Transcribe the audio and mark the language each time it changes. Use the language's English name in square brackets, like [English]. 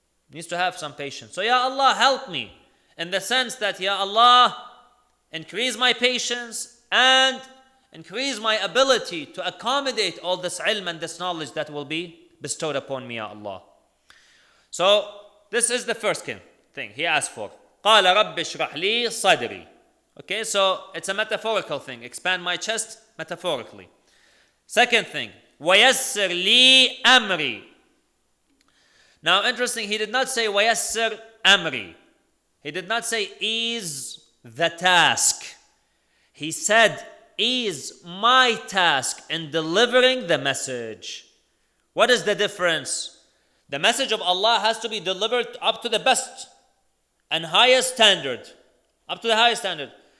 [English] Needs to have some patience. So ya Allah, help me. In the sense that, ya Allah, increase my patience and increase my ability to accommodate all this ilm and this knowledge that will be bestowed upon me, ya Allah. So this is the first thing he asked for. [Arabic] قال رب اشرح لي صدري. [English] Okay, so it's a metaphorical thing. Expand my chest metaphorically. Second thing, [Arabic] ويسر لي أمري. [English] Now interesting, he did not say [Arabic] ويسر أمري. [English] He did not say ease the task. He said ease my task in delivering the message. What is the difference? The message of Allah has to be delivered up to the best and highest standard. Up to the highest standard.